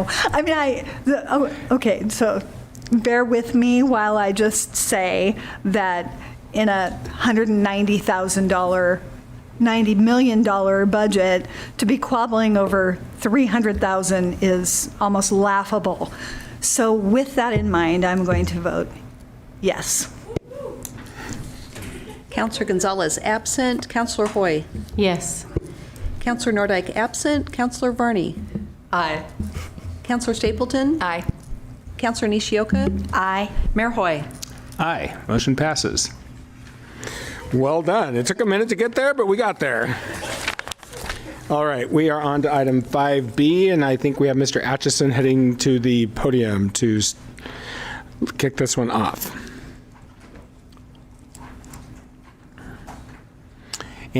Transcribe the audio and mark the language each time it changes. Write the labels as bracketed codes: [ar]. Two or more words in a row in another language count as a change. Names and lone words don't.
[en] I mean, okay, so bear with me while I just say that in a $190,000, $90 million budget, to be quabbling over $300,000 is almost laughable. So with that in mind, I'm going to vote yes. Councilor Gonzalez absent. Councilor Hoy. Yes. Councilor Nordyke absent. Councilor Varney. Aye. Councilor Stapleton. Aye. Councilor Nishioka. Aye. Mayor Hoy. Aye. Motion passes. Well done. It took a minute to get there, but we got there. All right, we are on to item 5B, and I think we have Mr. Atchison heading to the podium to kick this one off.